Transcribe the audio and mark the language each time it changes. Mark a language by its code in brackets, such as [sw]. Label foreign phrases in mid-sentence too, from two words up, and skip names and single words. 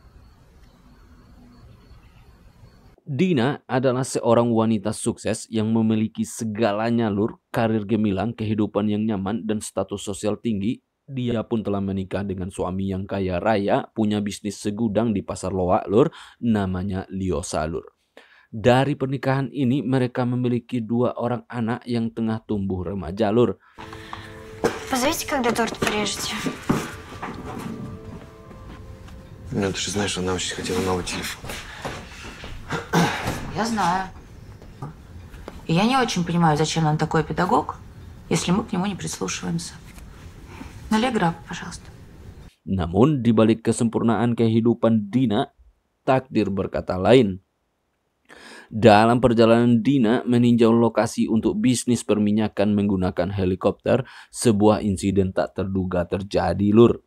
[id] Dina adalah seorang wanita sukses yang memiliki segalanya Lur, karir gemilang, kehidupan yang nyaman, dan status sosial tinggi. Dia pun telah menikah dengan suami yang kaya raya, punya bisnis segudang di pasar loak Lur, namanya Liosa Lur. Dari pernikahan ini mereka memiliki 2 orang anak yang tengah tumbuh remaja Lur. [ru] Позовите, когда торт порежете. Ну, ты же знаешь, она очень хотела новый телефон. Я знаю. И я не очень понимаю, зачем нам такой педагог, если мы к нему не прислушиваемся. Налей граб, пожалуйста. [id] Namun di balik kesempurnaan kehidupan Dina, takdir berkata lain. Dalam perjalanan Dina meninjau lokasi untuk bisnis perminyakan menggunakan helikopter, sebuah insiden tak terduga terjadi Lur.